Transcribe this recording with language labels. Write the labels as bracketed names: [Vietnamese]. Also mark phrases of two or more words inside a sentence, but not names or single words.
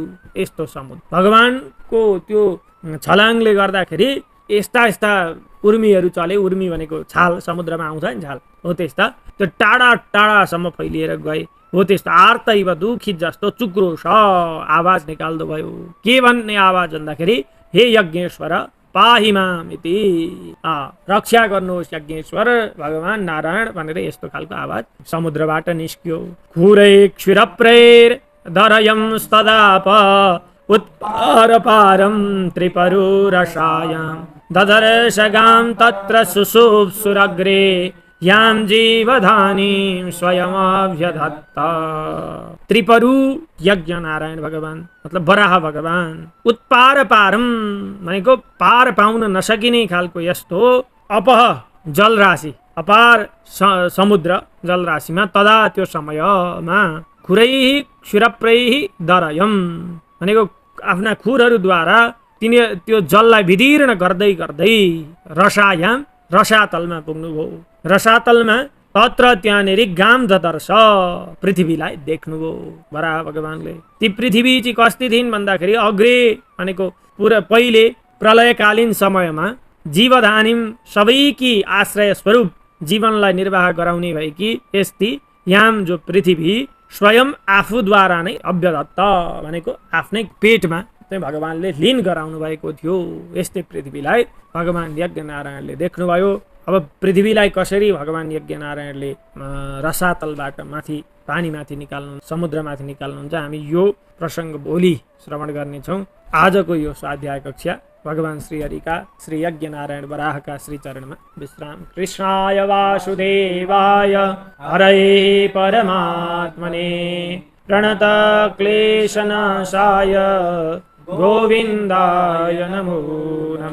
[Nepali] यस्तो समुद्र भगवानको त्यो छलाङले गर्दाखेरि यस्ता यस्ता उर्मीहरू चले। उर्मी भनेको छाल, समुद्रमा आउँछ नि छाल, हो त्यस्ता त्यो टाढा टाढासम्म फैलिएर गए। हो त्यस्तो आर्तैव दुखित जस्तो चुक्रोश आवाज निकाल्दो भयो। के भन्ने आवाज भन्दाखेरि [Sanskrit] हे यज्ञेश्वर पाहि माम इति, [Nepali] रक्षा गर्नुहोस् यज्ञेश्वर भगवान नारायण भनेर यस्तो खालको आवाज समुद्रबाट निस्क्यो। [Sanskrit] खुरै क्षीरप्रैर दरयं स्तदाप उत्पारपारं त्रिपरुरसायां ददर्शगां तत्र सुषुप्सुरग्रे यां जीवधानीं स्वयमभ्यधत्त। [Nepali] त्रिपरु यज्ञ नारायण भगवान मतलब वराह भगवान। उत्पारपारम भनेको पार पाउन नसकिने खालको यस्तो अपह जलराशि, अपार समुद्र जलराशिमा तदा त्यो समयमा [Sanskrit] खुरैहि क्षीरप्रैहि दरयम [Nepali] भनेको आफ्ना खुरहरूद्वारा तिनी त्यो जललाई विदीर्ण गर्दै गर्दै रसायाम रसातलमा पुग्नुभयो। रसातलमा तत्र त्यहाँनेरि [Sanskrit] गाम ददर्श [Nepali] पृथ्वीलाई देख्नुभयो वराह भगवानले। ती पृथ्वी चाहिँ कस्ती थिइन् भन्दाखेरि अग्रे भनेको पुरा पहिले प्रलयकालीन समयमा जीवधानीम सबैकी आश्रय स्वरूप जीवनलाई निर्वाह गराउने भएकी यस्ती याम जो पृथ्वी स्वयं आफूद्वारा नै अभ्यदत्त भनेको आफ्नै पेटमा चाहिँ भगवानले लीन गराउनु भएको थियो। यस्तै पृथ्वीलाई भगवान यज्ञ नारायणले देख्नुभयो। अब पृथ्वीलाई कसरी भगवान यज्ञ नारायणले रसातलबाट माथि पानीमाथि निकाल्नु, समुद्रमाथि निकाल्नुहुन्छ, हामी यो प्रसङ्ग भोलि श्रवण गर्नेछौँ। आजको यो स्वाध्याय कक्षा भगवान श्रीहरिका श्री यज्ञ नारायण वराहका श्री चरणमा विश्राम। [Sanskrit] कृष्णाय वासुदेवाय हरये परमात्मने प्रणत क्लेशनाशाय गोविन्दाय नमो नमः।